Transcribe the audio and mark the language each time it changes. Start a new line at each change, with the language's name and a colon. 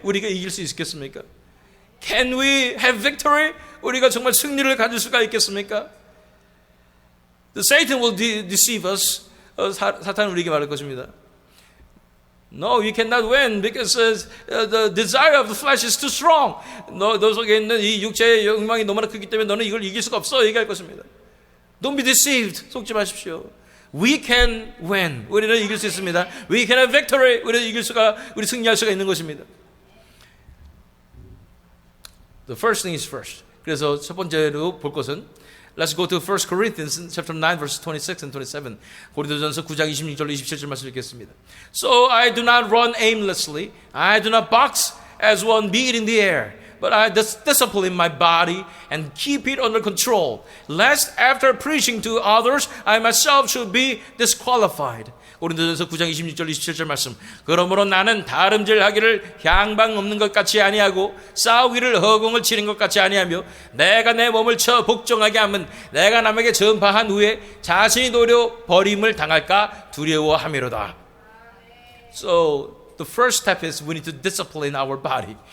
Korean: 우리가 이길 수 있겠습니까?
English: Can we have victory?
Korean: 우리가 정말 승리를 가질 수가 있겠습니까?
English: The Satan will deceive us.
Korean: 사탄은 우리에게 말할 것입니다.
English: No, you cannot win because the desire of the flesh is too strong.
Korean: 너 속에 있는 이 육체의 욕망이 너무나 크기 때문에 너는 이걸 이길 수가 없어. 얘기할 것입니다.
English: Don't be deceived.
Korean: 속지 마십시오.
English: We can win.
Korean: 우리는 이길 수 있습니다.
English: We can have victory.
Korean: 우리 승리할 수가 있는 것입니다.
English: The first thing is first.
Korean: 그래서 첫 번째로 볼 것은
English: Let's go to 1 Corinthians chapter 9 verses 26 and 27.
Korean: 고린도전서 9장 26절로 27절 말씀 읽겠습니다.
English: So I do not run aimlessly. I do not box as one beating the air. But I discipline my body and keep it under control, lest after preaching to others, I myself should be disqualified.
Korean: 고린도전서 9장 26절 27절 말씀. 그러므로 나는 다름질하기를 향방 없는 것 같이 아니하고 싸우기를 허공을 치는 것 같이 아니하며 내가 내 몸을 쳐 복종하게 하면 내가 남에게 전파한 후에 자신이 도리어 버림을 당할까 두려워함이로다.
English: So the first step is we need to discipline our body.